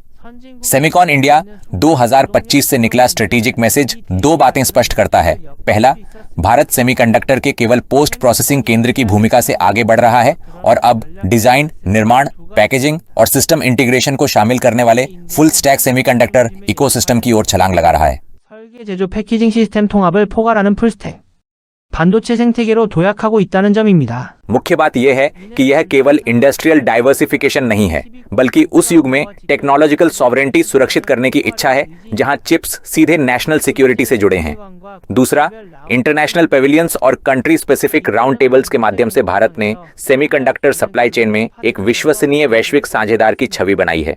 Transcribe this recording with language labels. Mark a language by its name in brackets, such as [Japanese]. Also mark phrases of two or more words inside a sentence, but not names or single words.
[Hindi] सेमिकॉन इंडिया 2025 से निकला [English] strategic message [Hindi] 2 बातें स्पष्ट करता है। पहला, भारत सेमीकंडक्टर के केवल [English] post processing [Hindi] केंद्र की भूमिका से आगे बढ़ रहा है और अब डिजाइन, निर्माण, पैकेजिंग और [English] system integration [Hindi] को शामिल करने वाले [English] full stack semiconductor ecosystem [Hindi] की ओर छलांग लगा रहा है। [Korean] 설계, 제조, 패키징 시스템 통합을 포괄하는 풀스택, 반도체 생태계로 도약하고 있다는 점입니다. [Hindi] मुख्य बात यह है कि यह केवल [English] industrial diversification [Hindi] नहीं है, बल्कि उस युग में [English] technological sovereignty [Hindi] सुरक्षित करने की इच्छा है जहां चिप्स सीधे [English] national security [Hindi] से जुड़े हैं। दूसरा, [English] international pavilions [Hindi] और [English] country specific round tables [Hindi] के माध्यम से भारत ने [English] semiconductor supply chain [Hindi] में एक विश्वसनीय वैश्विक साझेदार की छवि बनाई है।